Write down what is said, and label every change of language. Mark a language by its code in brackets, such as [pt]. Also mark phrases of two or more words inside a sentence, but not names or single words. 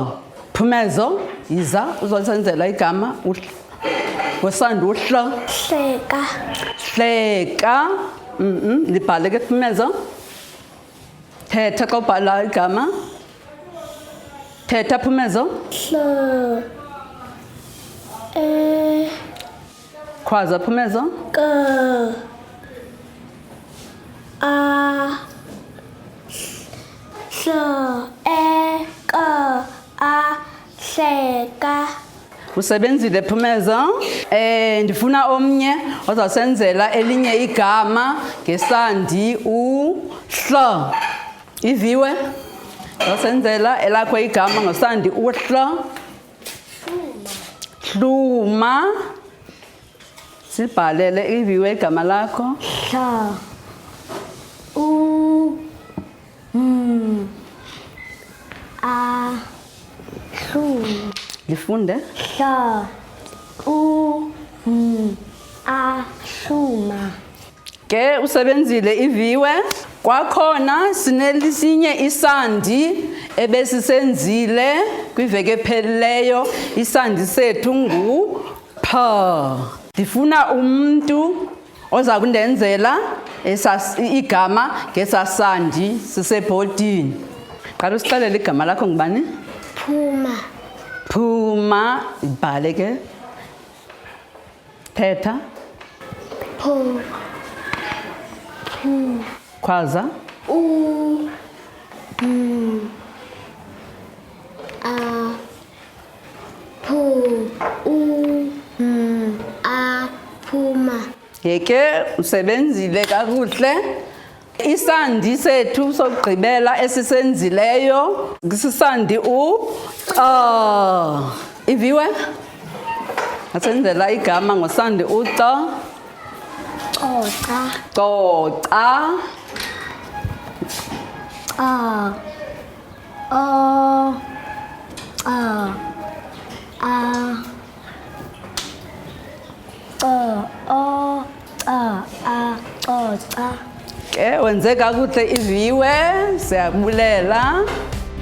[xh] Phumezo, yiza uzosenzela igama ngosandi uhla. Hleka. Hleka. Libhale ke Phumezo. Thetha xa ubhala igama. Thetha Phumezo. Hla. Khwaza Phumezo. Ka. A. Hla. Ka. A. Hleka. Usebenzile Phumezo. Ndifuna omnye ozawusenzela elinye igama ngesandi uhla. Iviwe. Uzawusenzela elakho igama ngosandi uhla. Hluma. Sibhalele iviwe igama lakho. Hla. A. Hluma. Lifunde. Hla. A. Hluma. Ke usebenzile iviwe. Kwakhona sinelisinye isandi ebesisenzile kwiveke ephelileyo. Isandi sethu ngu-pha. Ndifuna umuntu oza kundenzela igama ngesasandi sisebhodini. Qala usixelele igama lakho ngubani? Phuma. Phuma. Ibhale ke. Thetha. Phu. Khwaza. A. Phu. A. Phuma. Yeke usebenzile kakuhle. Isandi sethu sokugqibela esisenzileyo sisandi u-xa. Iviwe? Asenzela igama ngosandi u-xa. Coca. Coca. A. O. A. A. O. A. Coca. Ke wenze kakuhle iviwe, siyabulela.